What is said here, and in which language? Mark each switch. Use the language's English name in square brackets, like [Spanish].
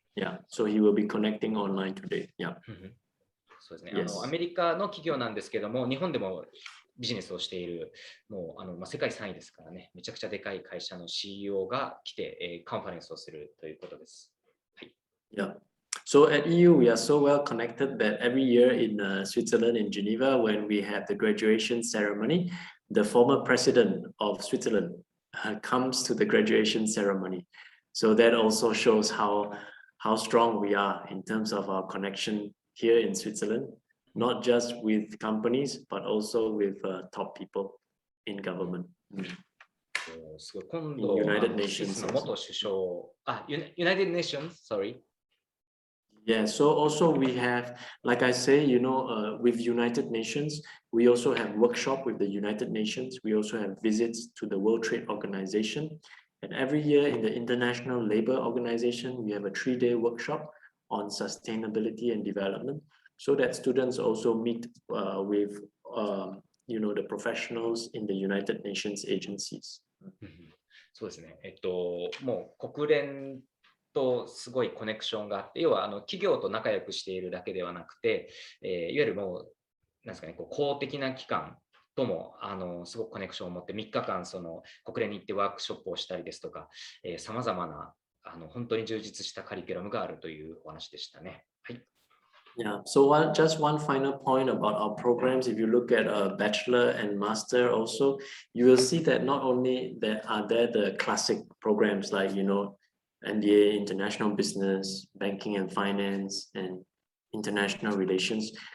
[English] Yeah, so he will be connecting online today. Yeah. [Japanese] そうですね。 [English] Yes. [Japanese] アメリカの企業なんですけども、日本でもビジネスをしている、もう世界3位ですからね、めちゃくちゃでかい会社の CEO が来て、カンファレンスをするということです。はい。 [English] Yeah. So at EU, we are so well connected that every year in Switzerland, in Geneva, when we have the graduation ceremony, the former president of Switzerland comes to the graduation ceremony. So that also shows how strong we are in terms of our connection here in Switzerland, not just with companies, but also with top people in government. [Japanese] すごい。今度、スイスの元首相、 [English] United Nations, sorry. Yeah, so also we have, like I say, you know, with United Nations, we also have workshop with the United Nations. We also have visits to the World Trade Organization. And every year in the International Labour Organization, we have a 3-day workshop on sustainability and development so that students also meet with, you know, the professionals in the United Nations agencies. [Japanese] そうですね。もう国連とすごいコネクションがあって、要は企業と仲良くしているだけではなくて、いわゆるもうなんですかね、公的な機関ともすごくコネクションを持って3日間その国連に行ってワークショップをしたりですとか、さまざまな本当に充実したカリキュラムがあるというお話でしたね。はい。 [English] Yeah, so just one final point about our programs. If you look at a bachelor and master also, you will see that not only are there the classic programs like, you know, MBA, international business, banking and finance, and international relations.